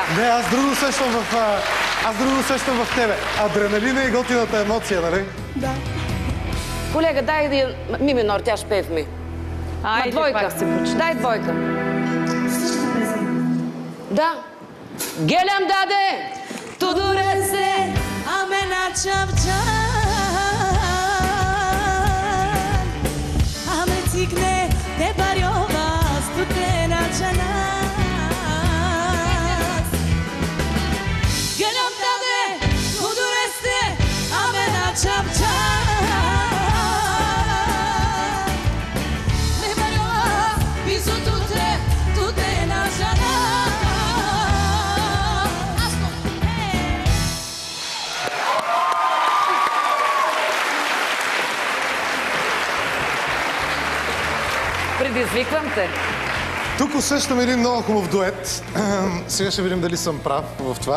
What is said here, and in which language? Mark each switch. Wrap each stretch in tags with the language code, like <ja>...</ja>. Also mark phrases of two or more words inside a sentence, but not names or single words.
<bg>Не, аз друго усещам в тебе. Адреналина и готината емоция, нали? Да. Колега, дай да ми минор, тя ще пее в ми. Айде, двойка. Дай двойка. Да. Гелям даде!</bg> <rom>Tudureze amena çapçan Ahmetikne te barjovas tutena çanas Gelam tade tudureze amena çapçan Ne barjovas bizu tutena çanas</rom> <bg>Предизвиквам те. Тук усещам един много хубав дует. Сега ще видим дали съм прав в това.</bg>